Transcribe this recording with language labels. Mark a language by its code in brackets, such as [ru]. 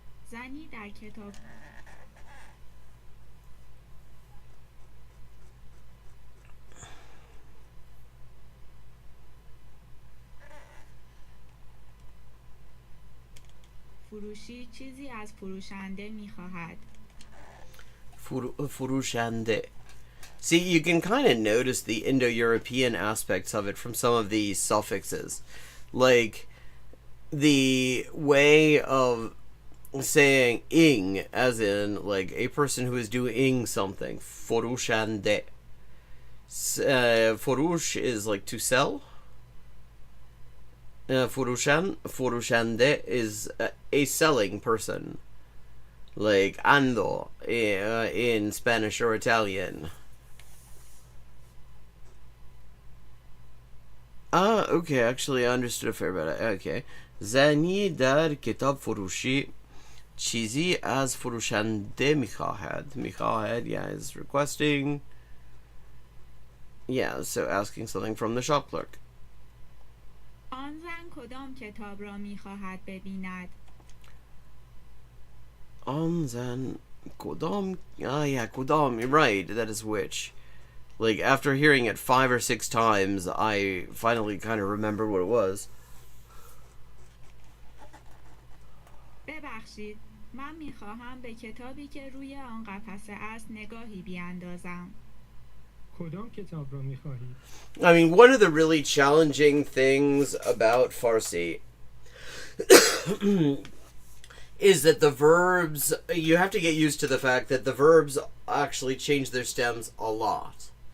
[fa] زنی در کتاب فروشی چیزی از فروشنده می‌خواهد. فروشنده. [en] See, you can kind of notice the Indo-European aspects of it from some of these suffixes. Like, the way of saying ing, as in, like, a person who is doing something. Furushande. Furush is, like, to sell. Furushande is a selling person. Like, ando in Spanish or Italian. Okay, actually I understood a fair bit. Okay. [fa] Zani dar kitab furushi چیزی از فروشنده میخواهد, [en] yeah, is requesting. Yeah, so asking something from the shop clerk. [fa] آن زن کدام کتاب را می‌خواهد ببیند؟ آن زن کدام, [en] yeah, کدام, you're right, that is which. Like, after hearing it 5 or 6 times, I finally kind of remembered what it was. [fa] ببخشید، من می‌خواهم به کتابی که روی آن قفسه است نگاهی بیاندازم. کدام کتاب را می‌خواهی؟ [en] I mean, one of the really challenging things about Farsi is that the verbs, you have to get used to the fact that the verbs actually change their stems a lot.